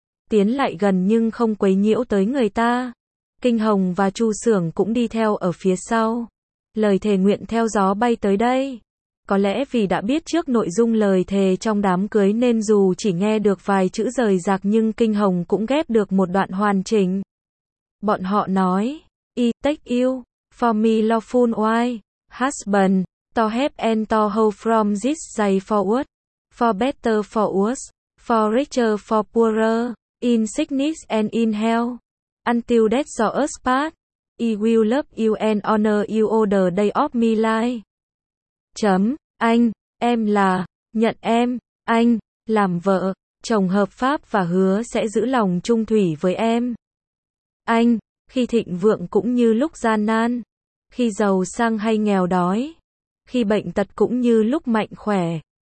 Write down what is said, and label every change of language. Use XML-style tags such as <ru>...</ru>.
<vi>Tiến lại gần nhưng không quấy nhiễu tới người ta. Kinh Hồng và Chu Xưởng cũng đi theo ở phía sau. Lời thề nguyện theo gió bay tới đây. Có lẽ vì đã biết trước nội dung lời thề trong đám cưới nên dù chỉ nghe được vài chữ rời rạc nhưng Kinh Hồng cũng ghép được một đoạn hoàn chỉnh. Bọn họ nói,</vi> <en>I take you, for me lawful wife, husband, to have and to hold from this day forward, for better for worse, for richer for poorer, in sickness and in health, until death do us part, I will love you and honor you all the day of my life.</en> <vi>Chấm, anh, em là, nhận em, anh, làm vợ, chồng hợp pháp và hứa sẽ giữ lòng chung thủy với em. Anh, khi thịnh vượng cũng như lúc gian nan, khi giàu sang hay nghèo đói, khi bệnh tật cũng như lúc mạnh khỏe.</vi>